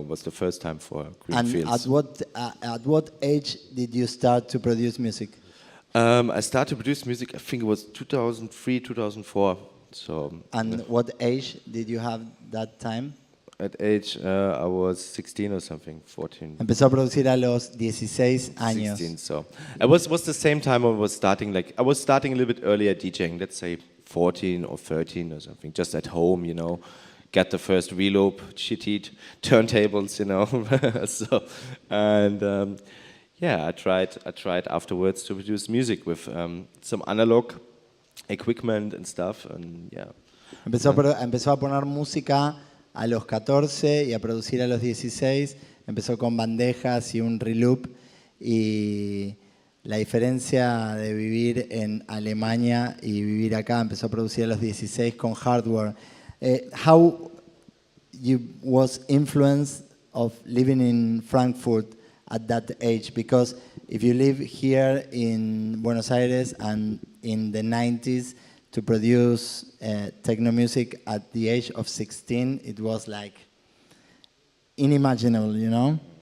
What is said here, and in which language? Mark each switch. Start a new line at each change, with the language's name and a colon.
English: It was the first time for Greenfields. And at what age did you start to produce music? I started to produce music, I think it was 2003, 2004. So. And what age did you have that time? At age, I was 16 or something, 14.
Spanish: Empezó a producir a los 16 años.
English: 16, so. It was the same time I was starting, I was starting a little bit earlier DJing, let's say 14 or 13 or something, just at home, you know. Get the first reloop, shitty turntables, you know. So, and I tried afterwards to produce music with some analog equipment and stuff, and yeah.
Spanish: Empezó a poner música a los 14 y a producir a los 16. Empezó con bandejas y un reloop. Y la diferencia de vivir en Alemania y vivir acá, empezó a producir a los 16 con hardware.
English: How you was influenced of living in Frankfurt at that age? Because if you live here in Buenos Aires and in the 90s to produce techno music at the age of 16, it was like unimaginable, you know?